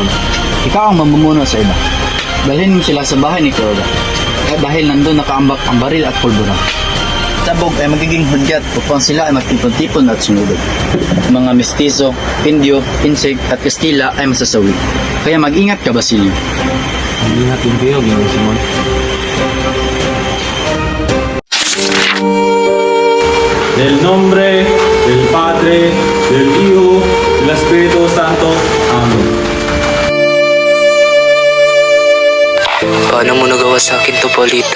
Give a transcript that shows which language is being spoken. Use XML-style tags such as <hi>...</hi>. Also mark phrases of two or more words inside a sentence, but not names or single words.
<tl>Ikaw ang mamumuno sa iba. Dalhin mo sila sa bahay ni Clora. Dahil nandun nakaambak ang baril at pulbura. Sabog ay magiging hudyat upang sila ay magtipon-tipon at sumugod. Mga mestizo, Indio, Insig at Kastila ay masasawi. Kaya mag-ingat ka, Basilio. Ingat din kayo, Ginoong Simon.</tl> <es>Del nombre, del Padre, del Hijo, del Espíritu Santo. Amen.</es> <tl>Paano mo nagawa sa akin to, Paulita?</tl>